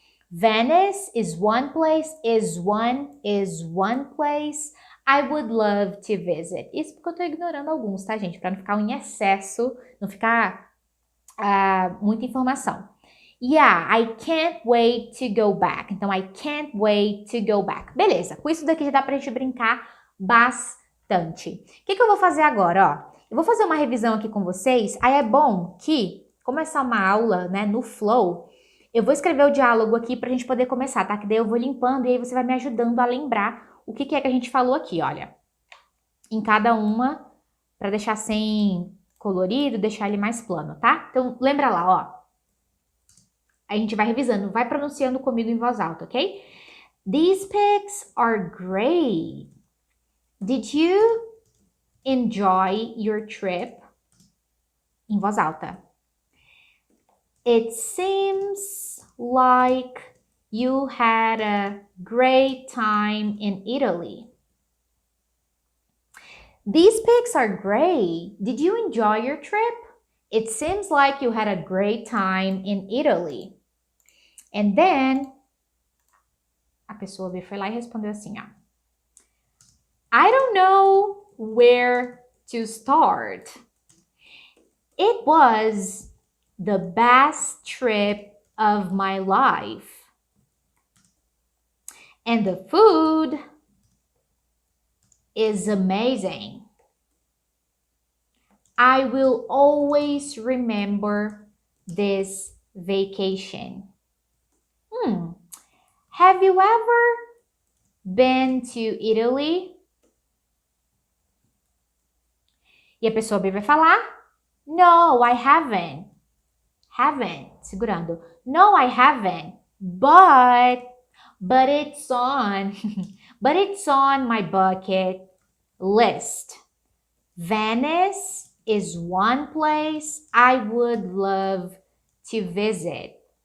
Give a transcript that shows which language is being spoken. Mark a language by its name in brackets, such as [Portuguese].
[English] Venice is one place, is one place I would love to visit. [Portuguese] Isso porque eu tô ignorando alguns, tá, gente? Pra não ficar em excesso, não ficar muita informação. [English] Yeah, I can't wait to go back. [Portuguese] Então, [English] I can't wait to go back. [Portuguese] Beleza, com isso daqui já dá pra gente brincar bastante. O que eu vou fazer agora, ó? Eu vou fazer uma revisão aqui com vocês. Aí é bom que, como essa é uma aula, né, no Flow, eu vou escrever o diálogo aqui pra gente poder começar, tá? Que daí eu vou limpando e aí você vai me ajudando a lembrar o que é que a gente falou aqui, olha. Em cada uma, pra deixar sem colorido, deixar ele mais plano, tá? Então, lembra lá, ó. A gente vai revisando, vai pronunciando comigo em voz alta, ok? [English] These pics are great. Did you enjoy your trip? [Portuguese] Em voz alta. [English] It seems like you had a great time in Italy. These pics are great. Did you enjoy your trip? It seems like you had a great time in Italy. And then, [Portuguese] a pessoa foi lá e respondeu assim, ó. [English] I don't know where to start. It was the best trip of my life. And the food is amazing. I will always remember this vacation. Have you ever been to Italy? [Portuguese] E a pessoa B vai falar, [English] no, I haven't. [Portuguese] Segurando. [English] No, I haven't. But it's on. But it's on my bucket list. Venice is one place I would love to visit.